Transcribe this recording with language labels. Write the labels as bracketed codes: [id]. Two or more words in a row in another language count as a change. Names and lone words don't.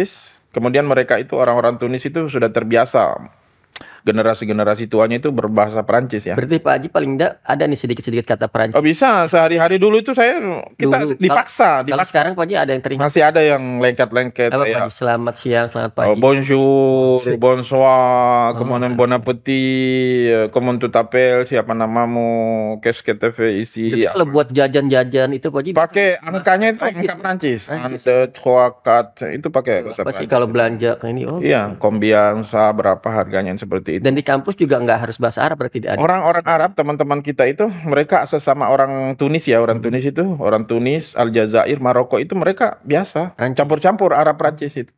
[id] Kemudian mereka itu orang-orang Tunis itu sudah terbiasa generasi-generasi tuanya itu berbahasa Perancis ya. Berarti Pak Haji paling enggak ada nih sedikit-sedikit kata Perancis. Oh bisa, sehari-hari dulu itu kita Dulu. dipaksa. Kalau sekarang Pak Haji ada yang teringat? Masih ada yang lengket-lengket Apa Pak kayak Haji? Selamat siang, selamat pagi. [fr] bonjour, bonsoir, kemudian bon appétit, comment tu t'appelles, [id] siapa namamu, [fr] qu'est-ce que tu fais ici. [id] Jadi kalau buat jajan-jajan itu Pak Haji Pakai angkanya itu angka Perancis. 1, 2, 4 itu pakai bahasa apa sih Perancis. kalau belanja ke ini? Oh, Iya, kombiansa berapa harganya seperti itu. dan di kampus juga nggak harus bahasa Arab berarti ada. Orang-orang Arab, teman-teman kita itu mereka sesama orang Tunis ya, orang Tunis itu, orang Tunis, Aljazair, Maroko itu mereka biasa campur-campur Arab Prancis itu.